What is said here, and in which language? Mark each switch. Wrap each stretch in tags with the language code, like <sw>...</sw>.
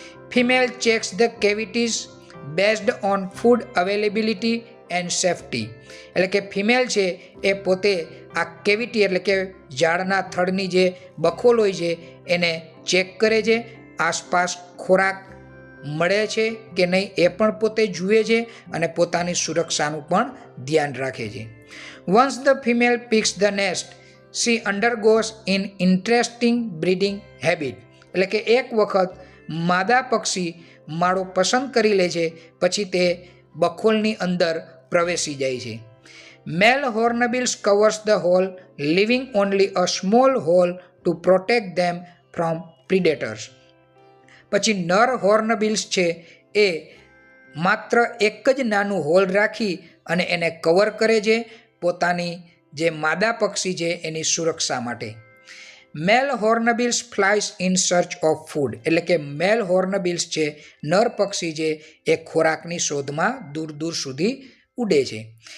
<en>female checks the cavities based on food availability and safety</en> <gu>એટલે કે female છે એ પોતે આ કેવિટી એટલે કે ઝાડના થડની જે બખોલ હોય છે એને ચેક કરે છે, આસપાસ ખોરાક મળે છે કે નહીં એ પણ પોતે જુએ છે અને પોતાની સુરક્ષાનું પણ ધ્યાન રાખે છે.</gu> <en>once the female picks the nest she undergoes in interesting breeding habit</en> <gu>એટલે કે એક વખત માદા પક્ષી માળો પસંદ કરી લે છે પછી તે બખોલની અંદર પ્રવેશી જાય છે.</gu> <en>Male hornbills covers the whole, leaving only a small hole to protect them from predators.</en> <gu>પછી નર હોર્નબિલ્સ છે એ માત્ર એક જ નાનું હોલ રાખી અને એને કવર કરે છે પોતાની જે માદા પક્ષી છે એની સુરક્ષા માટે.</gu> <en>male hornbills flies in search of food,</en> <gu>એટલે કે મેલ હોર્નબિલ્સ છે, નર પક્ષી છે, એ ખોરાકની શોધમાં દૂર દૂર સુધી ઉડે છે.</gu>